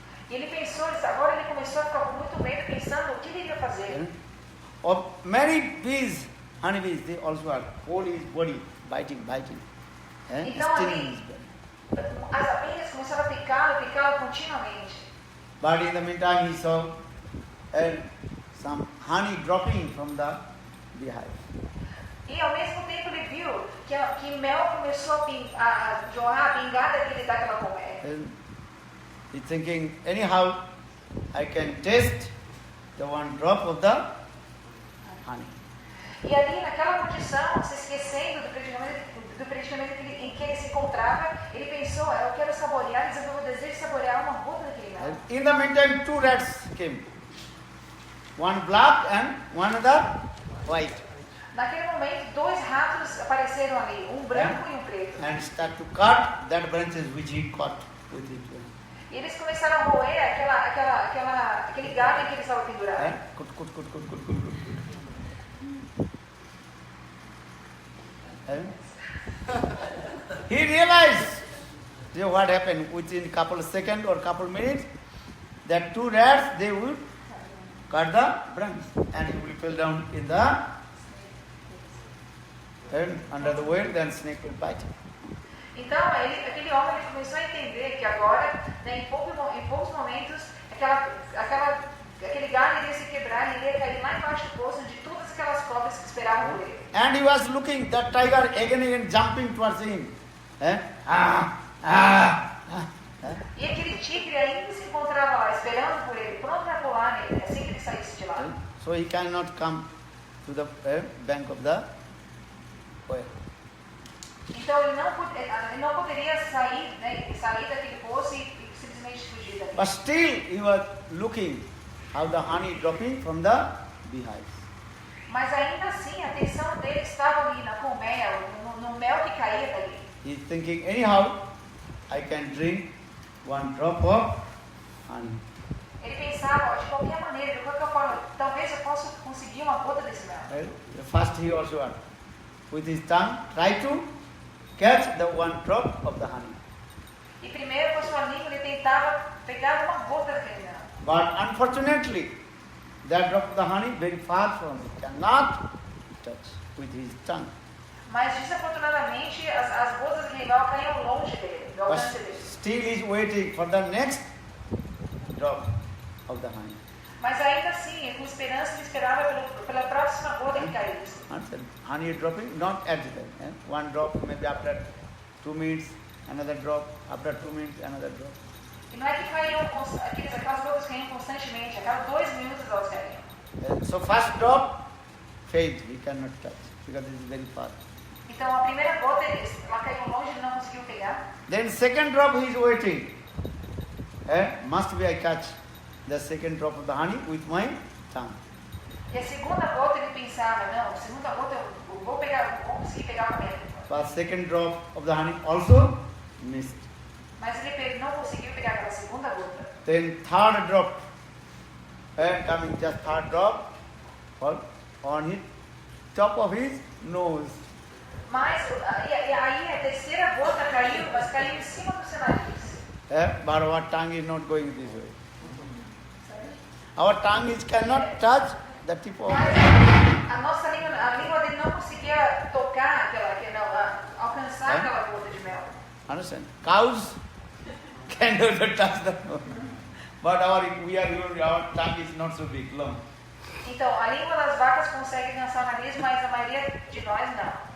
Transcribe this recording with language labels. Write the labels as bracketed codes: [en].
[pt] E ele pensou, agora ele começou a ficar com muito medo, pensando o que ele iria fazer. [en] Or many bees, honeybees, they also are whole his body, biting. [pt] Então [en] Stinging [pt] ali, [en] his body. [pt] as abelhas começaram a picá-lo continuamente. [en] But in the meantime, he saw some honey dropping from the beehive. [pt] E ao mesmo tempo ele viu que mel começou a jorrar, a pingar daquela colmeia. [en] And he's thinking, anyhow, I can taste the one drop of the honey. [pt] E ali, naquela condição, se esquecendo do predicamento em que ele se encontrava, ele pensou, eu quero saborear, desenvolveu o desejo de saborear uma gota daquele mel. [en] And in the meantime, 2 rats came. One black and one other white. [pt] Naquele momento, 2 ratos apareceram ali, um branco e um preto. [en] And start to cut that branches which he caught with it. [pt] E eles começaram a roer aquele galho em que ele estava pendurado. [en] Cut. He realized what happened within couple of seconds or couple of minutes, that 2 rats, they would cut the branch and he will fall down in the under the weight, then snake will bite him. [pt] Então, aquele homem ele começou a entender que agora, né, em poucos momentos, aquele galho iria se quebrar e iria cair lá embaixo do poço, onde todas aquelas cobras que esperavam por ele. [en] And he was looking, that tiger again jumping towards him. [pt] E aquele tigre ainda se encontrava lá, esperando por ele, pronto para pular nele, assim que ele saísse de lá. [en] So he cannot come to the bank of the well. [pt] Então ele não poderia sair daquele poço e simplesmente fugir dali. [en] But still he was looking how the honey dropping from the beehive. [pt] Mas ainda assim a atenção dele estava ali na colmeia, no mel que caía dali. [en] He's thinking, anyhow, I can drink 1 drop of honey. [pt] Ele pensava, de qualquer maneira, de qualquer forma, talvez eu possa conseguir uma gota desse mel. [en] Right? First he also with his tongue try to catch the 1 drop of the honey. [pt] E primeiro com a sua língua ele tentava pegar uma gota daquele mel. [en] But unfortunately, that drop of the honey very far from him, cannot touch with his tongue. [pt] Mas desafortunadamente as gotas daquele mel caíam longe dele, do [en] But [pt] alcance dele. [en] still he is waiting for the next drop of the honey. [pt] Mas ainda assim, com esperança, ele esperava pela próxima gota que caísse. [en] Honey dropping, not at the time. 1 drop, maybe after 2 minutes, another drop, after 2 minutes, another drop. [pt] E não é que aquelas gotas caíam constantemente, a cada 2 minutos elas caíam. [en] So first drop, failed, he cannot touch, because it is very far. [pt] Então a primeira gota, ela caiu longe, ele não conseguiu pegar. [en] Then second drop he is waiting. Must be I catch the second drop of the honey with my tongue. [pt] E a segunda gota ele pensava, não, a segunda gota eu vou conseguir pegar com a minha língua. [en] But second drop of the honey also missed. [pt] Mas ele não conseguiu pegar aquela segunda gota. [en] Then third drop, coming just third drop, on his top of his nose. [pt] Mas aí a terceira gota caiu, mas caiu em cima do seu nariz. [en] But our tongue is not going this way. Our tongue cannot touch the tip of. [pt] A nossa língua, a língua dele não conseguia tocar alcançar aquela gota de mel. [en] Understand? Cows can touch the nose, but our tongue is not so big, long. [pt] Então, a língua das vacas consegue alcançar o nariz, mas a maioria de nós não.